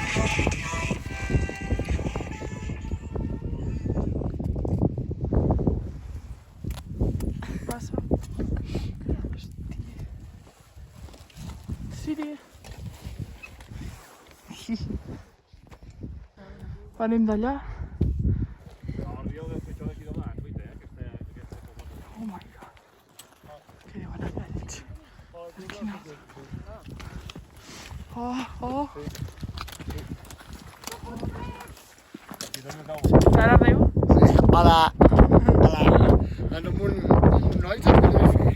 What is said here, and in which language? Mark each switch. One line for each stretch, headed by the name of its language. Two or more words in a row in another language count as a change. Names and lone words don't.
Catalan: Passa. Siri. Venim d'allà.
English: Oh my god.
Catalan: Què diuen aquells? Oh. Ara adéu. Hola. En un noi que em va fer.